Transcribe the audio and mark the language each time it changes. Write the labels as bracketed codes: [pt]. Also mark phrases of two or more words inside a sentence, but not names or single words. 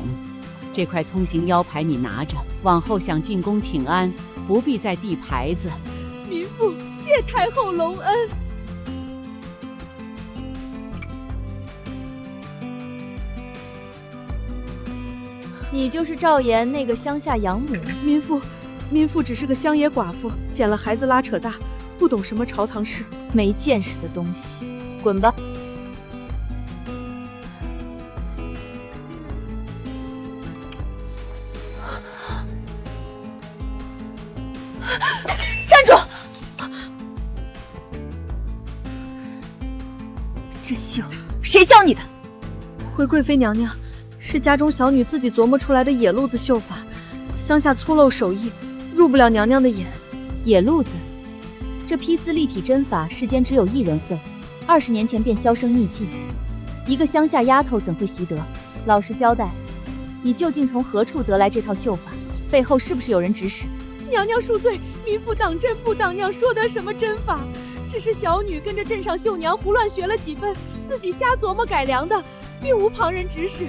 [zh] 這塊通行腰牌你拿着，往後想進宮請安，不必再遞牌子。民婦謝太後隆恩。你就是趙岩那個鄉下養母？民婦只是個鄉野寡婦，撿了孩子拉扯大，不懂什麼朝堂事，沒見識的東西，滾吧！站住！這秀誰教你的？回貴妃娘娘，是家中小女自己琢磨出來的野路子繡法，鄉下粗陋手藝，入不了娘娘的眼。野路子，這披絲立體針法，世間只有一人會，20年前便销聲匿跡。一個鄉下丫頭怎會習得？老實交代，你究竟從何處得來這套繡法？背後是不是有人指使？娘娘恕罪，民婦當真不當娘說的什麼針法，只是小女跟着鎮上繡娘胡亂學了幾分，自己瞎琢磨改良的，並無旁人指使。